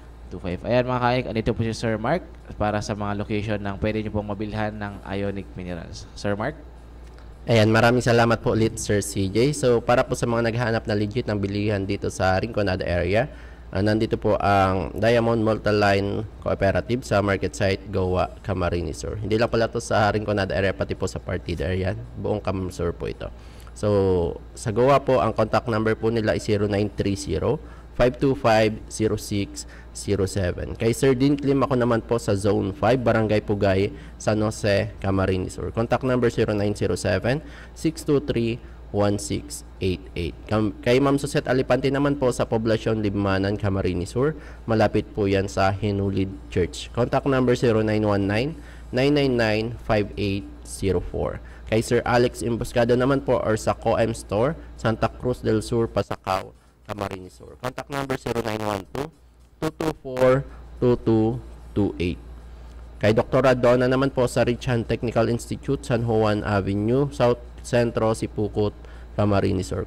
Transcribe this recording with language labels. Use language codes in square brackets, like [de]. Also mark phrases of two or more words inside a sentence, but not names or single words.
[tl] Ayan mga kaik, andito po si Sir Mark para sa mga location ng pwede nyo pong mabilhan ng Ionic Minerals. Sir Mark? Ayan, maraming salamat po ulit, Sir CJ. So, para po sa mga naghahanap na legit ng bilihan dito sa Rinconada area, nandito po ang Diamond Multiline Cooperative sa [en] market site [tl] Goa, Camarines Sur. Hindi lang pala to sa Rinconada area, pati po sa Partida area. Buong Camarines Sur po ito. So, sa Goa po, ang [en] contact number [tl] po nila is 0930-525-0607. Kay Sir Dean Clim ako naman po sa Zone 5, Barangay Pugay, San Jose, Camarines Sur. [en] Contact number 0907-623-1688. [tl] Kay Ma'am Suset Alipante naman po sa Poblasyon Libmanan, Camarines Sur. Malapit po yan sa Hinulid Church. [en] Contact number 0919-999-5804. [tl] Kay Sir Alex Imboscado naman po or sa COM Store, Santa Cruz del Sur, Pasacao, Camarines Sur. [en] Contact number 0912-224-2228. [tl] Kay Dr. Radona naman po sa Richan Technical Institute, San Juan Avenue, South Centro, Sipukot, Camarines Sur.